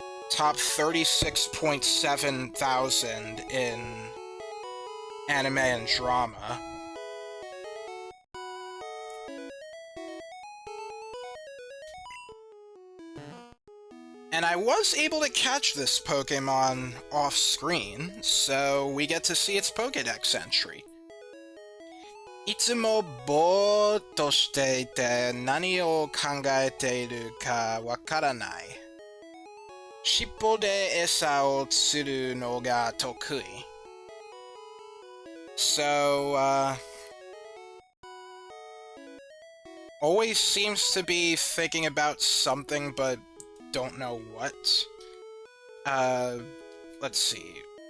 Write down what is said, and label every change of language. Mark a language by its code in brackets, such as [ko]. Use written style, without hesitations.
[en] Top 36.7 thousand in anime and drama. And I was able to catch this Pokemon off-screen, so we get to see its Pokédex entry. [ja] いつもぼーっとしていて何を考えているかわからない。尻尾で餌を釣るのが得意。 [en] So, always seems to be thinking about something but don't know what. Let's see.